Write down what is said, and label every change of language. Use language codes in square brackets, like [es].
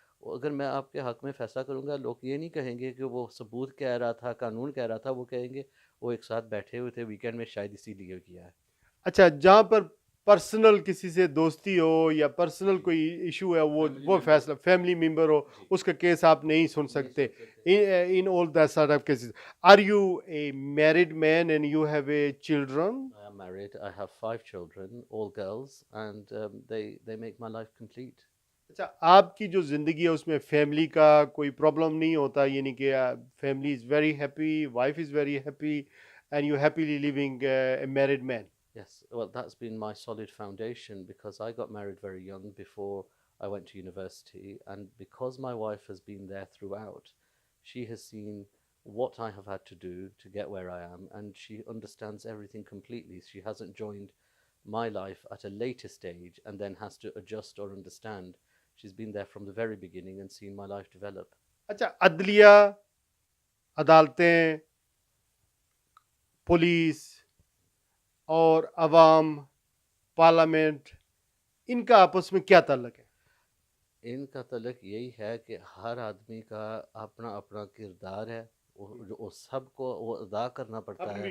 [ur] اگر میں آپ کے حق میں فیصلہ کروں گا، لوگ یہ نہیں کہیں گے کہ وہ ثبوت کہہ رہا تھا، قانون کہہ رہا تھا، وہ کہیں گے وہ ایک ساتھ بیٹھے ہوئے تھے ویکینڈ میں، شاید اسی لیے کیا ہے. اچھا، جہاں پر پرسنل کسی سے دوستی ہو یا پرسنل کوئی ایشو ہے، وہ فیصلہ فیملی ممبر ہو، اس کا کیس آپ نہیں سن سکتے. [en] in all that sort of cases. Are you a married man and you have a children? I am married. I have 5 children, all girls, and they make my life complete. [ur] اچھا، آپ کی جو زندگی ہے اس میں فیملی کا کوئی problem نہیں ہوتا، یعنی کہ [en] Family is very happy, wife is very happy and you happily living a married man? Yes, well, that's been my solid foundation, because I got married very young before I went to university, and because my wife has been there throughout, she has seen what I have had to do to get where I am, and she understands everything completely. She hasn't joined my life at a later stage and then has to adjust or understand. She's been there from the very beginning and seen my life develop. [ur] اچھا، عدلیہ، عدالتیں، police اور عوام، parliament, ان کا آپس میں کیا تعلق ہے؟ ان کا تعلق یہی ہے کہ ہر آدمی کا اپنا اپنا کردار ہے، وہ سب کو وہ ادا کرنا پڑتا ہے.